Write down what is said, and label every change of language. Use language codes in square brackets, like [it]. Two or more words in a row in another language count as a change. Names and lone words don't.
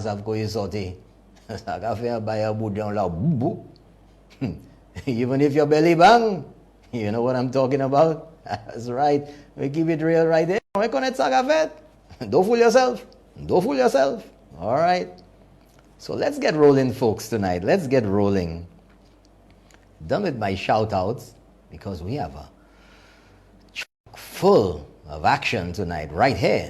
[ht] sav ko yu sorti. Sa ka fe bay a boudon la boubou. [en] Even if your belly bang, you know what I'm talking about? That's right. We keep it real right there. We connect [ht] sa ka fet. [en] Don't fool yourself. Don't fool yourself. All right. So let's get rolling, folks, tonight. Let's get rolling. Done with my shout-outs because we have a chock full of action tonight right here.